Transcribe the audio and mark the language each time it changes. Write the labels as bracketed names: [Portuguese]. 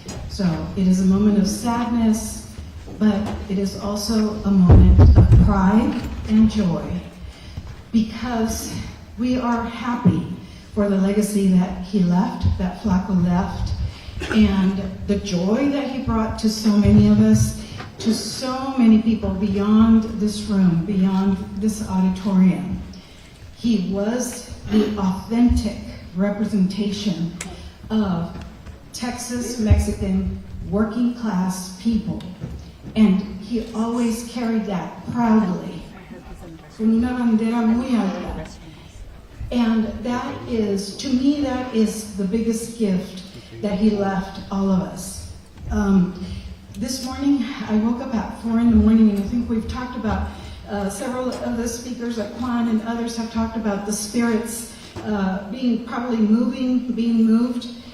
[English] So it is a moment of sadness, but it is also a moment of pride and joy, because we are happy for the legacy that he left, that Flaco left, and the joy that he brought to so many of us, to so many people beyond this room, beyond this auditorium. He was the authentic representation of Texas Mexican working class people. And he always carried that proudly. [Spanish] Con una bandera muy alta. [English] And that is, to me, that is the biggest gift that he left all of us. This morning, I woke up at 4 in the morning, and I think we've talked about several of the speakers, like Juan and others, have talked about the spirits being moved.